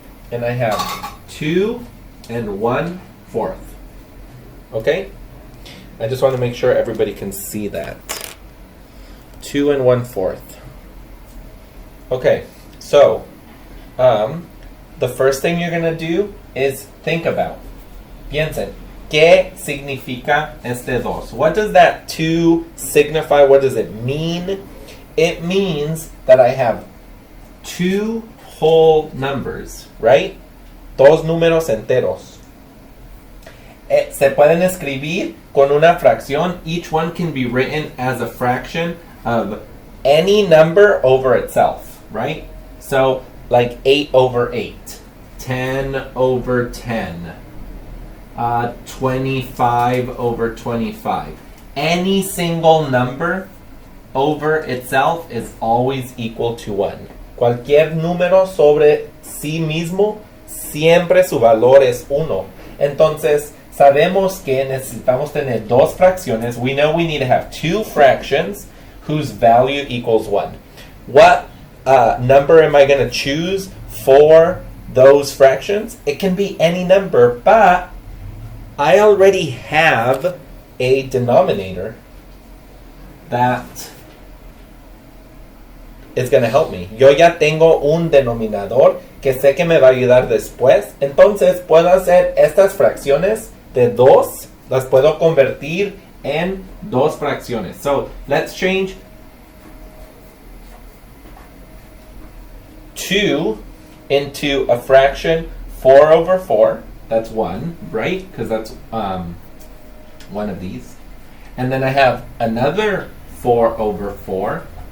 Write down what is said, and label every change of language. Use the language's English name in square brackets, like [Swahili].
[English] And I have 2 and 1/4. Okay? I just want to make sure everybody can see that. 2 and 1/4. Okay, so the first thing you're going to do is think about. [Spanish] Piensen, ¿qué significa este 2? [English] What does that 2 signify? What does it mean? It means that I have 2 whole numbers, right? [Spanish] Dos números enteros. Se pueden escribir con una fracción. [English] Each one can be written as a fraction of any number over itself, right? So, like 8 over 8, 10 over 10, 25 over 25. Any single number over itself is always equal to 1. [Spanish] Cualquier número sobre sí mismo, siempre su valor es 1. Entonces, sabemos que necesitamos tener dos fracciones. [English] We know we need to have two fractions whose value equals 1. What number am I going to choose for those fractions? It can be any number, but I already have a denominator that is going to help me. [Spanish] Yo ya tengo un denominador que sé que me va a ayudar después. Entonces puedo hacer estas fracciones de 2, las puedo convertir en dos fracciones. [English] So let's change 2 into a fraction 4 over 4. That's 1, right? Because that's one of these. And then I have another 4 over 4.